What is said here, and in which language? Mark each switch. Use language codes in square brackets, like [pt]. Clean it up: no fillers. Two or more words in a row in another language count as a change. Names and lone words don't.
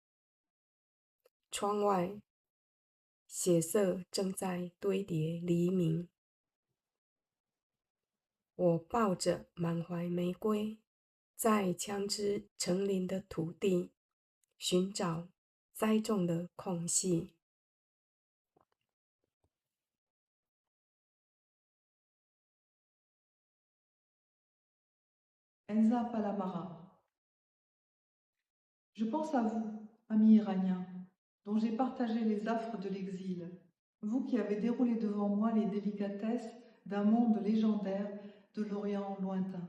[zh] 窗外，血色正在堆叠黎明。我抱着满怀玫瑰，在枪支成林的土地寻找栽种的空隙。 [fr] Enza Palamara. Je pense à vous, ami iranien, dont j'ai partagé les affres de l'exil, vous qui avez déroulé devant moi les délicatesses d'un monde légendaire de l'Orient lointain.